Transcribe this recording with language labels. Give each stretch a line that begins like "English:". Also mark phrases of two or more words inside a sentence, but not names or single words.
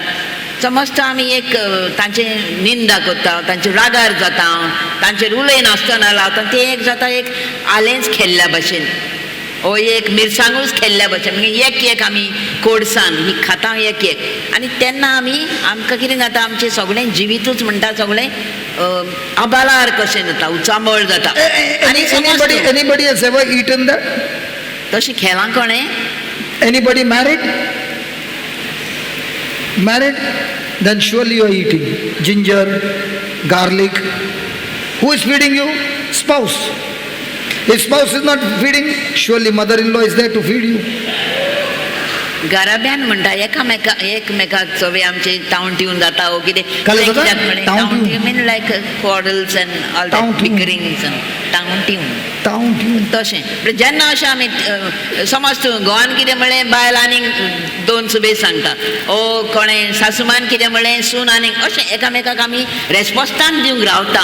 Konkani: समज तो आमी एक तांचे निंदा करता, तांचे रागार जाता, तांचेर उलयनासतना लावता, तें एक जाता एक आलेंच खेळ्ळ्या भशेन, ओ एक मिरसांगूच खेळ्ळ्या भशेन. म्हणजे एक आमी कोडसान ही खाता एक आनी तेन्ना आमकां कितें जाता, आमचें सगळें जिवितूच म्हणटा सगळें आबालार कशें जाता, उचांबळ जाता. आनी
English: anybody has ever eaten that?
Konkani: तशीं खेळां कोणें?
English: Anybody married? Then surely you are eating ginger, garlic. Who is feeding you? Spouse. If spouse is not feeding, surely mother-in-law is there to feed you.
Konkani: घराब्यान म्हणटा एकमेकाक चवे आमचे तावंट येवन जाता ओ कितें
English: mean like quarrels and all that bickerings
Konkani: तावंट येवन तशें. जेन्ना अशें आमी समज तूं घोवान कितें म्हणलें बायल आनीक दोन सुबेज सांगता, ओ कोणें सासूमान कितें म्हणलें सून आनीक, अशें एकामेकाक आमी रेस्पॉन्सान दिवंक रावता.